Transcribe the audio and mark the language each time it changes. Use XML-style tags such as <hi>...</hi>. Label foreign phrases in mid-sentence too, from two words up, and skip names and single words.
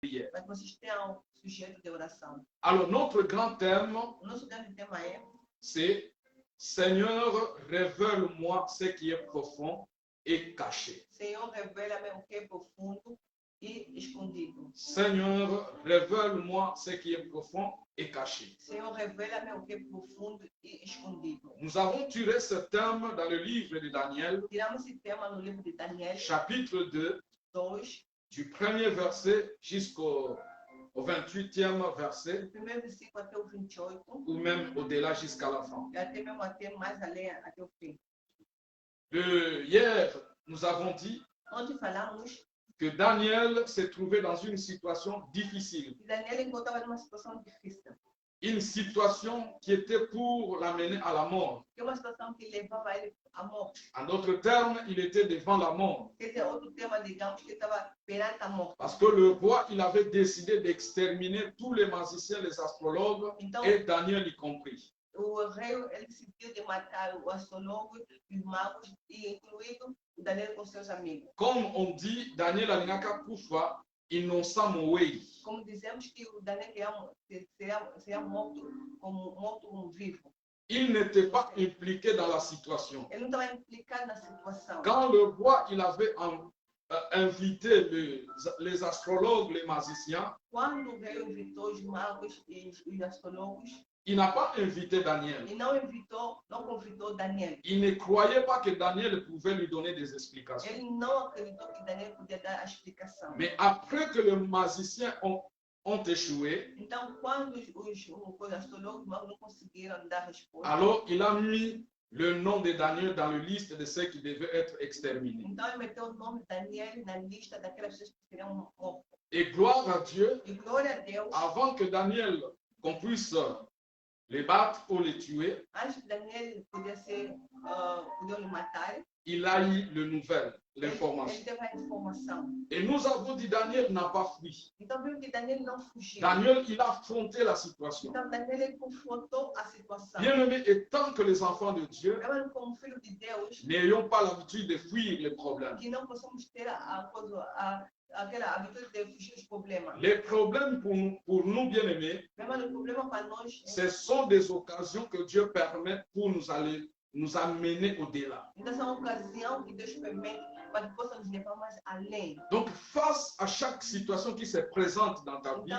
<fr>prière.</fr> <pt>Mas vocês tenham sujeito de oração.</pt> <fr>Alors, notre grand thème,</fr> <pt>O nosso grande tema é:</pt> <fr>c'est Seigneur, révèle-moi ce qui est profond et caché.</fr> <pt>Senhor, revela-me o que é profundo e escondido.</pt> <fr>Seigneur, révèle-moi ce qui est profond et caché.</fr> <pt>Senhor, revela-me o que é profundo e escondido.</pt> <fr>Nous avons tiré ce thème dans le livre de Daniel,</fr> <pt>Tiramos esse tema no livro de Daniel</pt> <fr>chapitre 2, 2, du premier verset jusqu'au 28e verset,</fr> <pt>do primeiro versículo até o 28,</pt> <fr>ou même au-delà jusqu'à la fin.</fr> <pt>e até mesmo até mais além, até o fim.</pt> <fr>Hier, nous avons dit</fr> <pt>Ontem falamos</pt> <fr>que Daniel s'est trouvé dans une situation difficile,</fr> <pt>que Daniel encontrava numa situação difícil,</pt> <fr>une situation qui était pour l'amener à la mort.</fr> <pt>que é uma situação que levava ele à morte.</pt> <fr>En d'autres termes, il était devant la mort.</fr> <pt>Quer dizer, outro tema, digamos, que estava perante a morte.</pt> <fr>Parce que le roi, il avait décidé d'exterminer tous les magiciens, les astrologues,</fr> <pt>Então,</pt> <fr>et Daniel y compris.</fr> <pt>o rei ele decidiu de matar o astrólogo, os magos, e incluído o Daniel com seus amigos.</pt> <fr>Comme on dit, Daniel</fr> <ln>Alingaka Koufa, innocent Moué.</ln> <pt>Como dizemos que o Daniel seria morto como vivo.</pt> <fr>Il n'était pas impliqué dans la situation.</fr> <pt>Ele não estava implicado na situação.</pt> <fr>Quand le roi, il avait invité les astrologues, les magiciens,</fr> <pt>Quando o rei invitou os magos e os astrólogos,</pt> <fr>il n'a pas invité Daniel.</fr> <pt>e não convidou Daniel.</pt> <fr>Il ne croyait pas que Daniel pouvait lui donner des explications.</fr> <pt>Ele não acreditou que Daniel podia dar a explicação.</pt> <fr>Mais après que les magiciens ont échoué,</fr> <pt>Então, quando os astrólogos não conseguiram dar resposta,</pt> <fr>alors il a mis le nom de Daniel dans la liste de ceux qui devaient être exterminés.</fr> <pt>então ele meteu o nome de Daniel na lista daquelas pessoas que seriam mortas.</pt> <fr>Et gloire à Dieu,</fr> <pt>E glória a Deus,</pt> <fr>avant que Daniel, qu'on puisse les battre ou les tuer,</fr> <pt>antes que Daniel podiam lhe matar,</pt> <fr>il a eu le nouvelle,</fr> <pt>ele</pt> <fr>l'information.</fr> <pt>teve a informação.</pt> <fr>Et nous avons dit Daniel n'a pas fui.</fr> <pt>Então viu que Daniel não fugiu.</pt> <fr>Daniel, il a affronté la situation.</fr> <pt>Então Daniel ele confrontou a situação.</pt> <fr>Bien-aimé, et tant que les enfants de Dieu</fr> <pt>Eu, como filho de Deus,</pt> <fr>n'ayons pas l'habitude de fuir les problèmes.</fr> <pt>que não possamos ter aquela habitude de fugir dos problemas.</pt> <fr>Les problèmes pour nous, bien-aimés,</fr> <pt>Mesmo o problema para nós,</pt> <fr>ce sont des occasions que Dieu permet pour nous amener au-delà.</fr> <pt>então são uma ocasião que Deus permite para que possa nos levar mais além.</pt> <fr>Donc, face à chaque situation qui se présente dans ta vie,</fr>